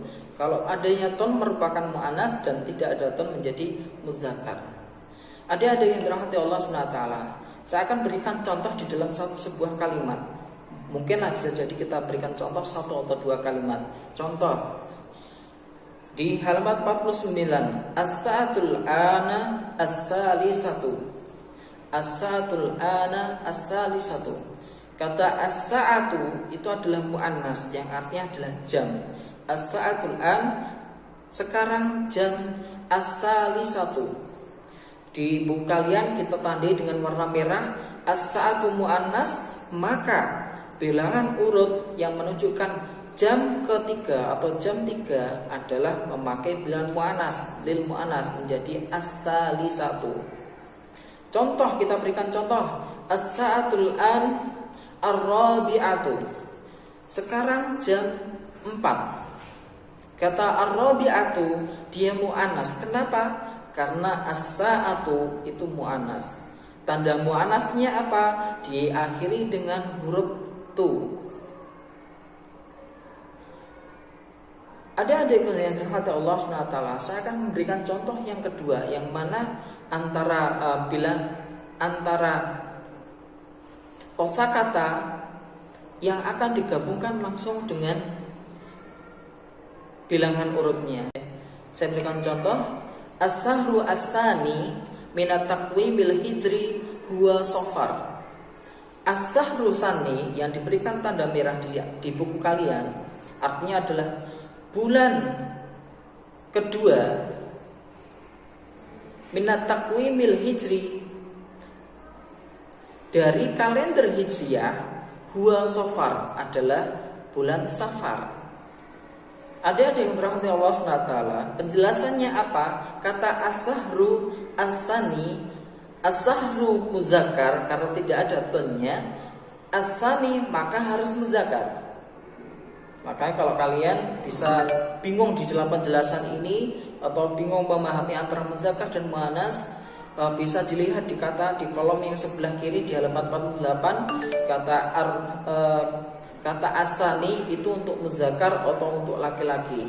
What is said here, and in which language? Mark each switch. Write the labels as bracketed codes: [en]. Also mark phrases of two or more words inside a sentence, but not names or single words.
[id] Kalau adanya tun merupakan mu'annas dan tidak ada tun menjadi muzakkar. Adik-adik yang dirahmati Allah SWT, saya akan berikan contoh di dalam sebuah kalimat. Mungkin bisa jadi kita berikan contoh 1 atau 2 kalimat. Contoh di halaman 49, [ar] الساعة الآن الثالثة. الساعة الآن الثالثة. [id] Kata as-sa'atu itu adalah mu'annas yang artinya adalah jam. [ar] الساعة الآن, [id] sekarang jam as-salisatu. Di buku kalian kita tandai dengan warna merah [ar] الساعة مؤنث, [id] maka bilangan urut yang menunjukkan jam ketiga atau jam 3 adalah memakai bilangan mu'annas, [ar] للمؤنث, [id] menjadi as-salisatu. Contoh, kita berikan contoh. [ar] الساعة الآن الرابعة. [id] Sekarang jam 4. Kata ar-rabi'atu dia mu'annas. Kenapa? Karena as-sa'atu itu mu'annas. Tanda mu'annasnya apa? Diakhiri dengan huruf tu. Adik-adik yang dirahmati Allah SWT, saya akan memberikan contoh yang kedua, yang mana antara kosakata yang akan digabungkan langsung dengan bilangan urutnya. Saya berikan contoh, [ar] الشهر الثاني من التقويم الهجري هو صفر. الشهر الثاني [id] yang diberikan tanda merah di buku kalian artinya adalah bulan kedua [ar] من التقويم الهجري [id] dari kalender hijriyah, [ar] هو صفر [id] adalah bulan Safar. Ada yang dirahmati Allah SWT, penjelasannya apa? Kata [ar] الشهر الثاني، الشهر مذكر [id] karena tidak ada tonnya, as-sani maka harus muzakkar. Makanya kalau kalian bisa bingung di dalam penjelasan ini atau bingung memahami antara muzakkar dan muannas, bisa dilihat di kolom yang sebelah kiri di halaman 48, kata as-sani itu untuk muzakkar atau untuk laki-laki.